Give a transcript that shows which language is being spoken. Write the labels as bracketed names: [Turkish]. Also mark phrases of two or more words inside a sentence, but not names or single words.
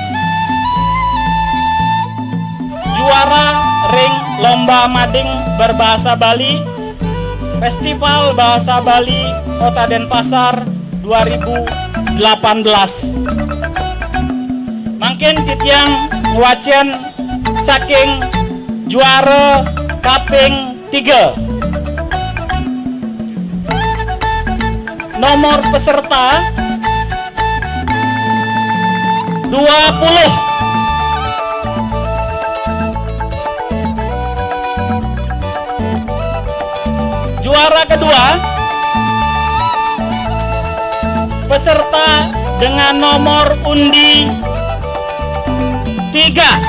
[Indonesian] Juara ring lomba mading berbahasa Bali Festival Bahasa Bali Kota Denpasar 2018. [Balinese] Mungkin titiang wacen saking juara kaping 3. [Indonesian] Nomor peserta 20. Juara kedua peserta dengan nomor undi 3.